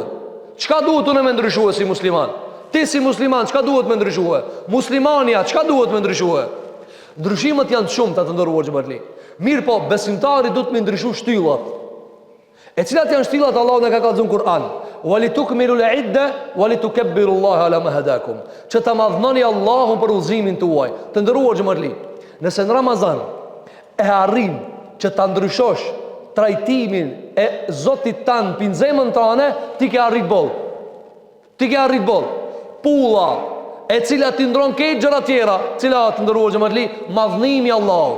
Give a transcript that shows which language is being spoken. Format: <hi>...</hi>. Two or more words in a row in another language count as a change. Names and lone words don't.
<sq>Çka duhet unë me ndryshue si musliman? Ti si musliman, çka duhet me ndryshue? Muslimania, çka duhet me ndryshue? Ndryshimet janë të shumta të ndëruar xhamali. Mirë po, besimtari duhet me ndryshu shtyllat. E cilat janë shtillat Allahu në ka kallëzuar Kur'an?</sq> <ar>ولتكملوا العدة ولتكبروا الله على ما هداكم.</ar> <sq>Që ta madhnoni Allahun për udhëzimin tuaj. Të nderuar xhamatli, nëse në Ramazan e arrin që ta ndryshosh trajtimin e Zotit tan në zemrën tënde, ti ke arrit boll. Ti ke arrit boll. Pulla e cila ti ndron këtë gjëra tjera, cila të ndëruar xhamatli, madhnimi i Allahut.</sq>